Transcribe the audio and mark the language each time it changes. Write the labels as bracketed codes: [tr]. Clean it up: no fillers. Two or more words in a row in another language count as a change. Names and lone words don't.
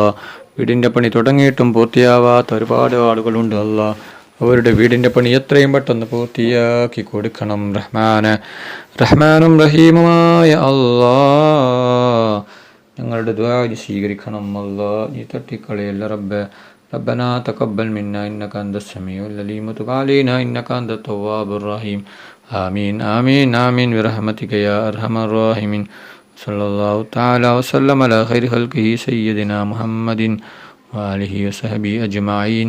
[ml] വീടിൻ്റെ പണി തുടങ്ങിയിട്ടും പൂർത്തിയാവാത്ത ഒരുപാട് ആളുകളുണ്ട് അല്ലാ. അവരുടെ വീടിൻ്റെ പണി എത്രയും പെട്ടെന്ന് പൂർത്തിയാക്കി കൊടുക്കണം റഹ്മാനെ. റഹ്മാനും റഹീമുമായ അല്ലാ ഞങ്ങളുടെ ദുആ സ്വീകരിക്കണം അല്ലാ. നീ തട്ടിക്കളയല്ല റബ്ബേ. [ar] ربنا تقبل منا إنك أنت السميع العليم وتب علينا إنك أنت التواب الرحيم. آمين آمين آمين برحمتك يا أرحم الراحمين. صلى الله تعالى وسلم على خير خلقه سيدنا محمد وآله وصحبه أجمعين.